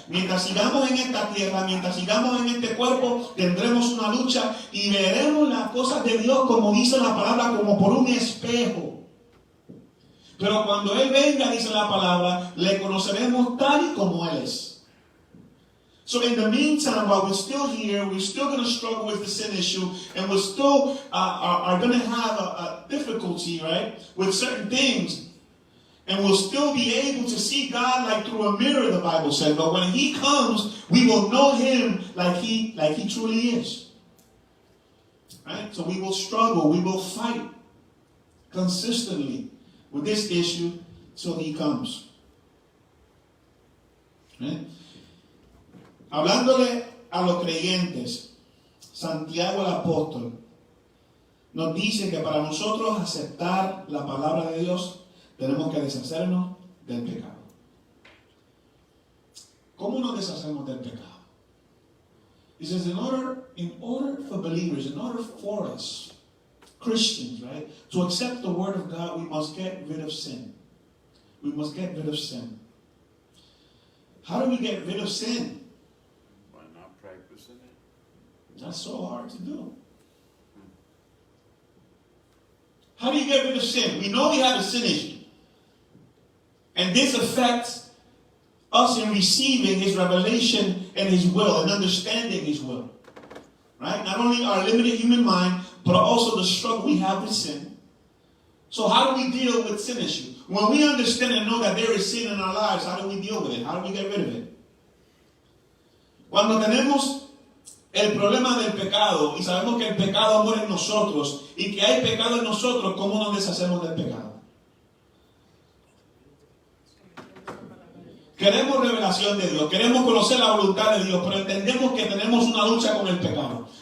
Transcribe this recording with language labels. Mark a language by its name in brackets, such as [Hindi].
[Spanish] Mientras sigamos en esta tierra, mientras sigamos en este cuerpo, tendremos una lucha y veremos las cosas de Dios, como dice la palabra, como por un espejo. Pero cuando Él venga, dice la palabra, le conoceremos tal y como Él es. [English] So in the meantime, while we're still here, we're still going to struggle with the sin issue, and we're still are going to have a difficulty, right, with certain things. And we'll still be able to see God like through a mirror, the Bible said. But when He comes, we will know Him like He truly is. Right? So we will struggle, we will fight consistently with this issue till He comes. Right? [Spanish] Hablándole a los creyentes, Santiago el apóstol nos dice que para nosotros aceptar la palabra de Dios tenemos que deshacernos del pecado. ¿Cómo nos deshacemos del pecado? [English] He says, in order for believers, in order for us, Christians, right, to accept the word of God, we must get rid of sin. We must get rid of sin. How do we get rid of sin? By not practicing it. That's so hard to do. How do you get rid of sin? We know we have a sin issue. And this affects us in receiving His revelation and His will and understanding His will. Right? Not only our limited human mind, but also the struggle we have with sin. So how do we deal with sin issue? When we understand and know that there is sin in our lives, how do we deal with it? How do we get rid of it? [Spanish] Cuando tenemos el problema del pecado y sabemos que el pecado mora en nosotros y que hay pecado en nosotros, ¿cómo nos deshacemos del pecado? Queremos revelación de Dios, queremos conocer la voluntad de Dios, pero entendemos que tenemos una lucha con el pecado.